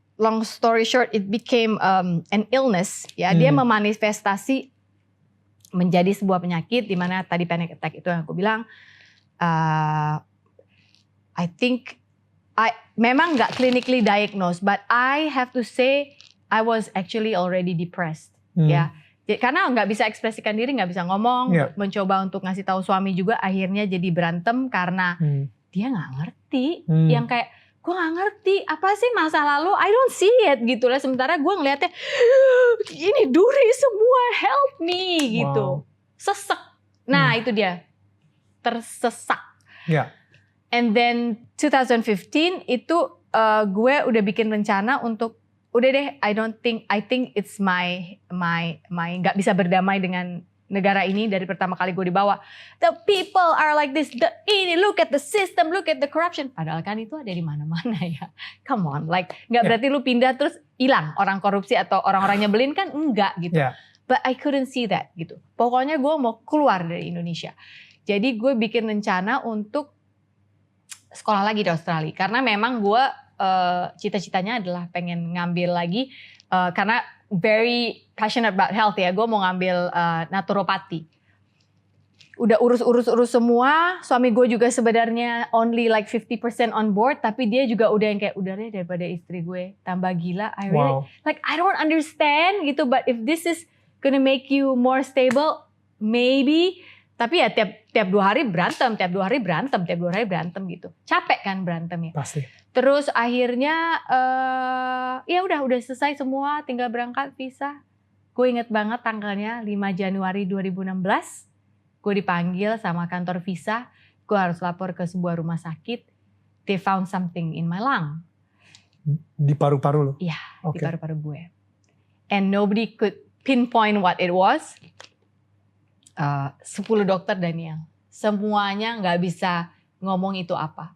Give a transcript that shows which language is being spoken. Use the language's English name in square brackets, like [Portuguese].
[English] Long story short, it became an illness. [Indonesian] Ya, dia memanifestasi menjadi sebuah penyakit. Dimana tadi panic attack itu yang aku bilang. [English] I think, [Indonesian] memang gak [English] clinically diagnosed. But I have to say, I was actually already depressed, ya. [Indonesian] Karena nggak bisa ekspresikan diri, nggak bisa ngomong, mencoba untuk ngasih tahu suami juga, akhirnya jadi berantem karena dia nggak ngerti. Yang kayak, gue nggak ngerti, apa sih masa lalu? [English] I don't see it [Indonesian] gitu lah. Sementara gue ngeliatnya, ini duri semua, [English] help me [Indonesian] gitu. Sesek. Nah itu dia, tersesak. [English] And then [Indonesian] 2015 itu gue udah bikin rencana untuk udah deh, [English] I think it's my [Indonesian] nggak bisa berdamai dengan negara ini dari pertama kali gue dibawa. [English] The people are like this, look at the system, look at the corruption. [Indonesian] Padahal kan itu ada di mana-mana ya. [English] Come on, like [Indonesian] nggak berarti lu pindah terus hilang orang korupsi atau orang-orang nyebelin kan enggak gitu. [English] But I couldn't see that gitu. [Indonesian] Pokoknya gue mau keluar dari Indonesia. Jadi gue bikin rencana untuk sekolah lagi di Australia karena memang gue cita-citanya adalah pengen ngambil lagi karena [English] very passionate about health [Indonesian] ya, gue mau ngambil naturopati. udah urus semua. Suami gue juga sebenarnya [English] only like 50% on board, [Indonesian] tapi dia juga udah yang kayak udah deh daripada istri gue tambah gila. [English] I really like I don't understand gitu, but if this is gonna make you more stable, maybe. [Indonesian] Tapi ya tiap 2 hari berantem, tiap 2 hari berantem gitu. Capek kan berantemnya. Pasti. Terus akhirnya ya udah selesai semua, tinggal berangkat visa. Gue inget banget tanggalnya 5 Januari 2016. Gue dipanggil sama kantor visa, gue harus lapor ke sebuah rumah sakit. [English] They found something in my lung. [Indonesian] Di paru-paru lo? Iya, di paru-paru gue. [English] And nobody could pinpoint what it was. [Indonesian] 10 dokter Daniel, semuanya nggak bisa ngomong itu apa.